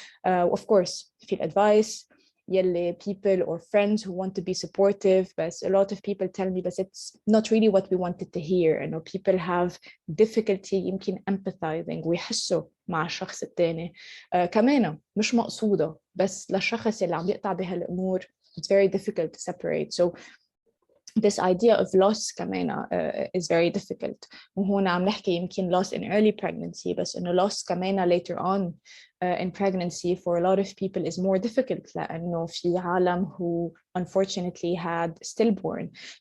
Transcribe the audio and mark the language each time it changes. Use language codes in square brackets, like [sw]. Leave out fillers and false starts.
[en] Of course في الadvice يلي people or friends who want to be supportive, but a lot of people tell me but it's not really what we wanted to hear. You know, people have difficulty يمكن empathizing [ar] ويحسوا مع الشخص التاني. كمان مش مقصودة, بس للشخص اللي عم يقطع بهالأمور [en] it's very difficult to separate. So this idea of loss كمان is very difficult. [ar] وهون عم نحكي يمكن [en] loss in early pregnancy, بس إنه loss كمان later on in pregnancy for a lot of people is more difficult [ar] لأنه في عالم [en] who unfortunately had stillborn.